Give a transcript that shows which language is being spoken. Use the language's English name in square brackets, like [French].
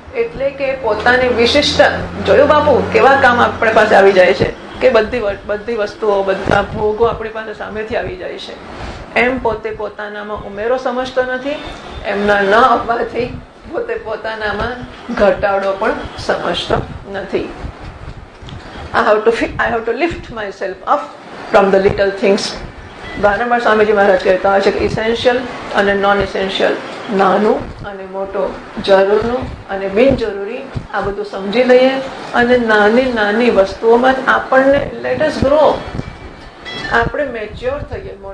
[Gujarati] એટલે કે પોતાની વિશિષ્ટ જોયું બાપુ કેવા કામ આપણી પાસે આવી જાય છે કે બધી વસ્તુઓ બધા ભોગો આપણી પાસે સામેથી આવી જાય છે. એમ પોતે પોતાનામાં ઉમેરો સમજતો નથી, એમના ન આવવાથી પોતે પોતાનામાં ઘટાડો પણ સમજતો નથી. [English] I have to lift myself up from the little things. [Gujarati] વારંવાર સ્વામીજી મહારાજ કહેતા હોય છે કે ઇસેન્શિયલ અને નોન ઇસેન્શિયલ, નાનું અને મોટો, જરૂરનું અને બિનજરૂરી, આ બધું સમજી લઈએ અને નાની વસ્તુઓમાં આપણને [English] let us grow, [Gujarati] આપણે મેચ્યોર થઈએ.